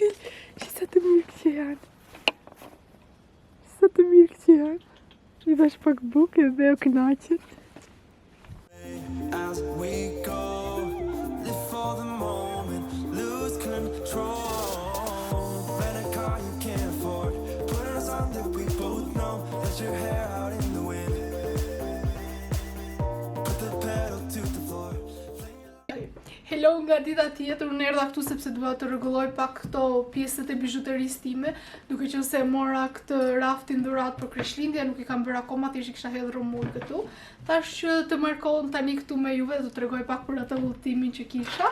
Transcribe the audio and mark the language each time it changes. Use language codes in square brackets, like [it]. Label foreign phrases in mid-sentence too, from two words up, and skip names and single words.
[sq] Sa të mirë që janë. Sa të mirë që janë. I dhash pak bukë dhe o kënaqet. [en] As we go, live for the moment, lose control. Rent a car you can't afford, put on a song that we both know. Let your hair out in the wind, put the pedal to the floor. [sq] Hello nga dita tjetër, unë erdha këtu sepse dua të rregulloj pak këto pjesët e bijuterisë time, duke qenë se mora këtë raftin dhuratë për Krishtlindje, nuk i kam bërë akoma, thjesht i kisha hedhur rumull këtu. Tash që të marr kohën tani këtu me juve, do t'tregoj pak për atë udhëtimin që kisha.